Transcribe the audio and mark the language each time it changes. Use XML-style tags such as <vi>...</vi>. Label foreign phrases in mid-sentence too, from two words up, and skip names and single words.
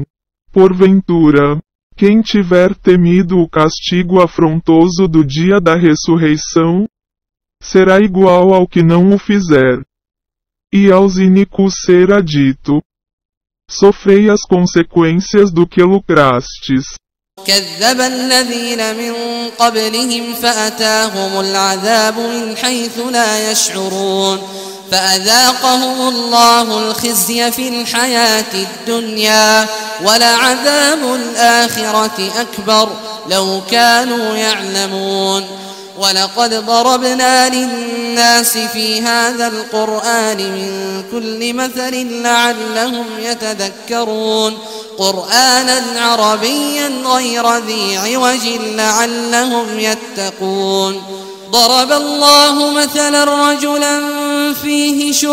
<pt>Porventura, quem tiver temido o castigo afrontoso do dia da ressurreição, será igual ao que não o fizer. E aos iníquos será dito: sofrei as consequências do que lucrastes.</pt> <ar>كذب الذين من قبلهم فأتاهم العذاب من حيث لا يشعرون فأذاقهم الله الخزي في الحياة الدنيا ولعذاب الآخرة أكبر لو كانوا يعلمون ولقد ضربنا للناس في هذا القرآن من كل مثل لعلهم يتذكرون قرآنا عربيا غير ذي عوج لعلهم يتقون ضرب الله مثلا رجلا فيه</ar>